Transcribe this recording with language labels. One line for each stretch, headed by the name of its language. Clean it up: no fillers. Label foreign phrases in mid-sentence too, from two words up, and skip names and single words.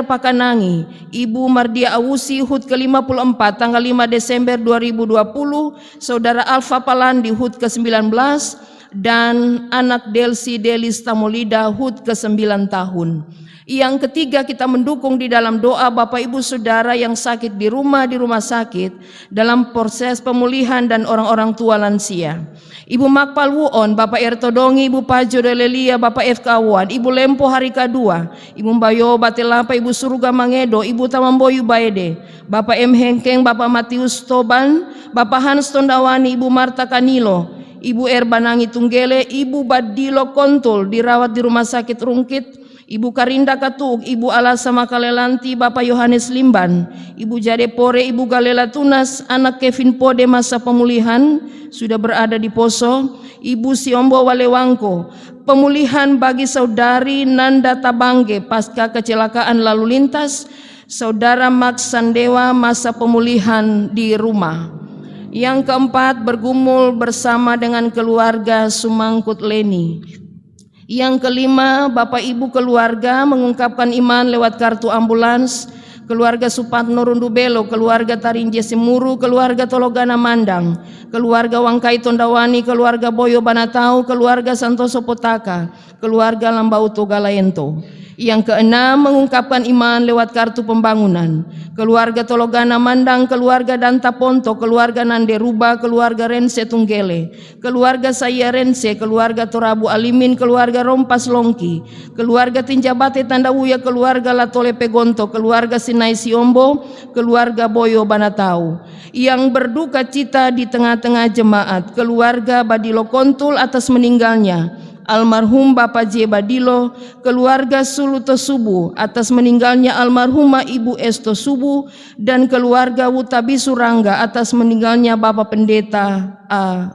Indonesian: Pakanangi, Ibu Mardia Awusi HUT ke-54 tanggal 5 Desember 2020, saudara Alfa Palandi HUT ke-19, dan anak Delsi Delis Tamolida HUT ke-9 tahun. Yang ketiga, kita mendukung di dalam doa Bapak Ibu Saudara yang sakit di rumah sakit dalam proses pemulihan dan orang-orang tua lansia. Ibu Makpal Wuon, Bapak Ertodongi, Ibu Pajo Delelia, Bapak F. Kawan, Ibu Lempo Harika II, Ibu Mbayo Batelapa, Ibu Suruga Mangedo, Ibu Tamamboyu Baede, Bapak M. Hengkeng, Bapak Matius Toban, Bapak Hans Tondawani, Ibu Marta Kanilo, Ibu Erbanangi Tunggele, Ibu Badilo Kontul dirawat di Rumah Sakit Rungkit, Ibu Karinda Katuk, Ibu Alasa Makalelanti, Bapak Yohanes Limban, Ibu Jade Pore, Ibu Galela Tunas, anak Kevin Pode masa pemulihan sudah berada di Poso, Ibu Siombo Walewangko, pemulihan bagi Saudari Nanda Tabangge pasca kecelakaan lalu lintas, Saudara Max Sandewa masa pemulihan di rumah. Yang keempat, bergumul bersama dengan keluarga Sumangkut Leni. Yang kelima, Bapak Ibu keluarga mengungkapkan iman lewat kartu ambulans, keluarga Supatno Rundubelo, keluarga Tarinje Semuru, keluarga Tologana Mandang, keluarga Wangkai Tondawani, keluarga Boyo Banatau, keluarga Santoso Potaka, keluarga Lambauto Galaento. Yang keenam, mengungkapkan iman lewat kartu pembangunan, keluarga Tologana Mandang, keluarga Danta Ponto, keluarga Nande Ruba, keluarga Rense Tunggele, keluarga Saya Rense, keluarga Torabu Alimin, keluarga Rompas Longki, keluarga Tinjabate Tandawuya, keluarga Latole Pegonto, keluarga Sinai Siombo, keluarga Boyo Banatau. Yang berduka cita di tengah-tengah jemaat, keluarga Badilo Kontul atas meninggalnya almarhum Bapak J. Badilo, keluarga Suluto Subu atas meninggalnya almarhumah Ibu Esto Subu, dan keluarga Wutabisu Rangga atas meninggalnya Bapak Pendeta A.